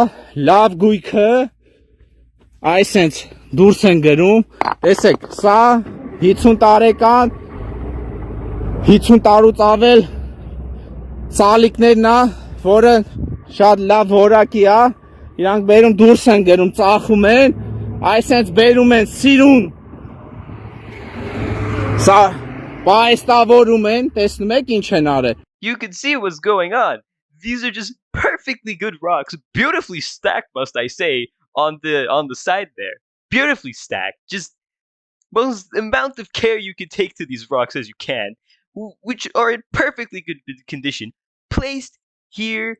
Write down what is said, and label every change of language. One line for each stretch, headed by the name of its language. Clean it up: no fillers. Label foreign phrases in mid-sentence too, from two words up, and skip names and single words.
Armenian: լավ գույքը այսենց դուրս են գրում։ Տեսեք, սա 50 տարեկան 50 տարուց ավել սալիկներն է, որը շատ լավ որակի է, իրանք բերում դուրս են գրում, ծախում են, այսենց բերում են սիրուն, սա պայստավորում են, տեսնում եք ինչ են արել։
English: You can see what's going on. These are just perfectly good rocks, beautifully stacked, must I say, on the side there. Beautifully stacked. Just most amount of care you can take to these rocks as you can, which are in perfectly good condition, placed here.